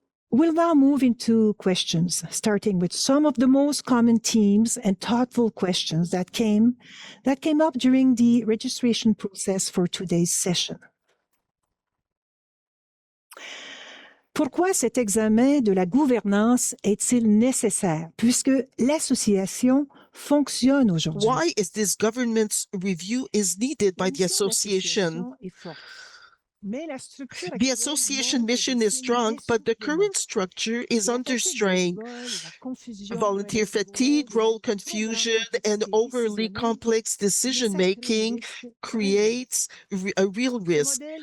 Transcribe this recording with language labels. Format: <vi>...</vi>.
<en>We'll now move into questions, starting with some of the most common themes and thoughtful questions that came up during the registration process for today's session.</en> <fr>Pourquoi cet examen de la gouvernance est-il nécessaire puisque l'association fonctionne aujourd'hui?</fr> <en>Why is this governance review is needed by the association? The association mission is strong, but the current structure is under strain. Volunteer fatigue, role confusion, and overly complex decision-making creates a real risk.</en>